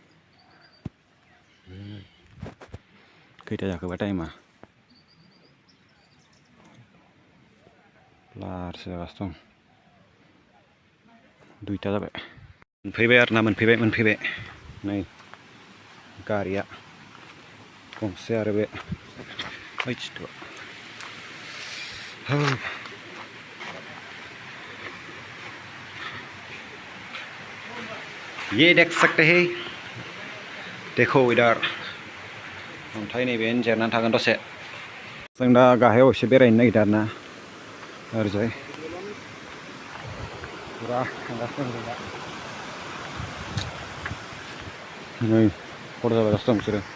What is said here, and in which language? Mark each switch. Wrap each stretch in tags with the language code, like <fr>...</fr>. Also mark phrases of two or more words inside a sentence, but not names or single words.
<brx>खैथा जाखोबा टाइमा लारसो जागासिनो दं 2टा जाबाय मोनफैबाय आरोना मोनफैबाय नै गारिया गंसे आरो बे</brx> <hi>ये देख सकते हैं देखो इधर</hi> <brx>अन्थाइ नैबेनो जिरायनानै थागोन दसे जों दा गाहायाव एसे बेरायनो नागिरदों आरोना ओरैजाय पुरा थांगासिनो दं दा नै फट' जागासिनो दं बिसोरो</brx>